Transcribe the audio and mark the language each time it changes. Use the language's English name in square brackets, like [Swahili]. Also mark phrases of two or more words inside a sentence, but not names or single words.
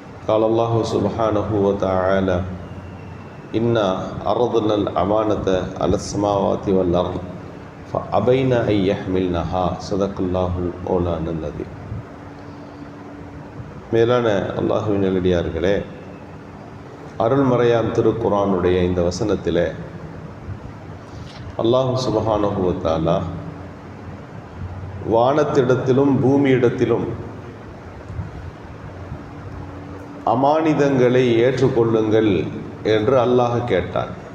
[Arabic] قال الله سبحانه وتعالى إنا عرضنا الأمانة على السماوات والأرض فأبين أن يحملنها صدق الله مولانا العظيم. [Tamil] மேலான அல்லாஹுவின் நல்லடியார்களே, அருள்மறையாம் திருக்குர்ஆனுடைய இந்த வசனத்திலே [Arabic] الله سبحانه وتعالى [Tamil] வானத்திடத்திலும் பூமியிடத்திலும் அமானிதங்களை ஏற்றுக்கொள்ளுங்கள் என்று அல்லாஹ் கேட்டான்.